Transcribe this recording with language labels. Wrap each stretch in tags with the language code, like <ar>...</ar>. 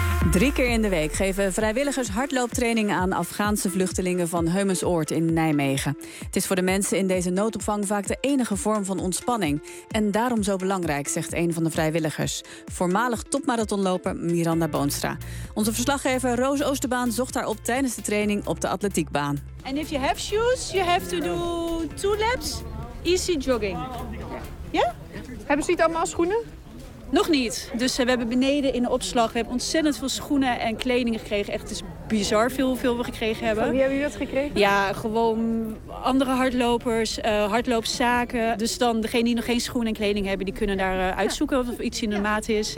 <nl>3 keer in de week geven vrijwilligers hardlooptraining aan Afghaanse vluchtelingen van Heumensoord in Nijmegen. Het is voor de mensen in deze noodopvang vaak de enige vorm van ontspanning. En daarom zo belangrijk, zegt een van de vrijwilligers. Voormalig topmarathonloper Miranda Boonstra. Onze verslaggever Roos Oosterbaan zocht haar op tijdens de training op de atletiekbaan.</nl> <en>En if you have shoes, you have to do 2 laps easy jogging.</en> <nl>Ja? Hebben ze niet allemaal schoenen? Nog niet. Dus we hebben beneden in de opslag, we hebben ontzettend veel schoenen en kleding gekregen. Echt, het is bizar veel hoeveel we gekregen hebben. Van wie hebben jullie dat gekregen? Ja, gewoon andere hardlopers, hardloopzaken. Dus dan degene die nog geen schoenen en kleding hebben, die kunnen daar uitzoeken of iets in de maat is.</nl>